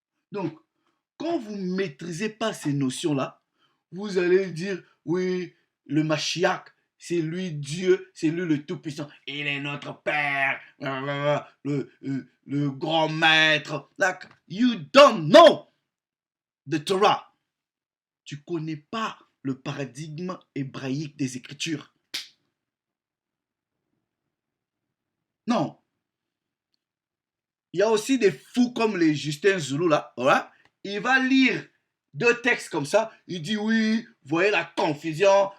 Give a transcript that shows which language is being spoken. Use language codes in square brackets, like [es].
[fr] Donc, quand vous ne maîtrisez pas ces notions-là, vous allez dire, oui, le Mashiach, c'est lui Dieu, c'est lui le Tout-Puissant. Il est notre Père, le grand maître. [en] Like, you don't know the Torah. [fr] Tu ne connais pas le paradigme hébraïque des Écritures. Non. Il y a aussi des fous comme les Justin Zoulou là. Voilà. Il va lire deux textes comme ça. Il dit oui, voyez la confusion.